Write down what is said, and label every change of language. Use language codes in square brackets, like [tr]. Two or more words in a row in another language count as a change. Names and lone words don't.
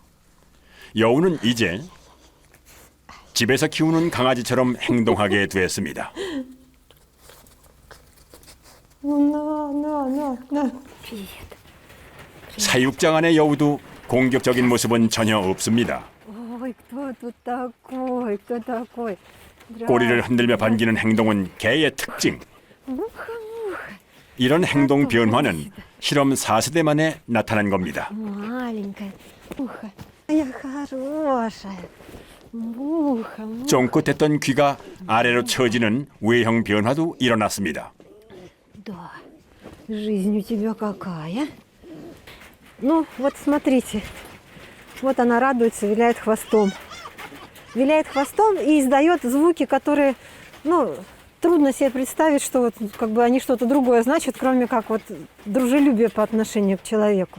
[ko] 여우는 이제 집에서 키우는 강아지처럼 행동하게 됐습니다. 사육장 안의 여우도 공격적인 모습은 전혀 없습니다. [ru] Ой, кто тут такой? Кто такой? [ko] 꼬리를 흔들며 반기는 행동은 개의 특징. 이런 행동 변화는 실험 4세대 만에 나타난 겁니다. [ru] Маленькая. Муха. Моя хорошая. Муха. [ko] 쫑긋했던 귀가 아래로 처지는 외형 변화도 일어났습니다. [ru] Да. Жизнь у тебя какая? Ну, вот смотрите. Вот она радуется, виляет хвостом. Виляет хвостом и издает звуки, которые, ну, трудно себе представить, что вот как бы они что-то другое значат, кроме как вот дружелюбие по отношению к человеку.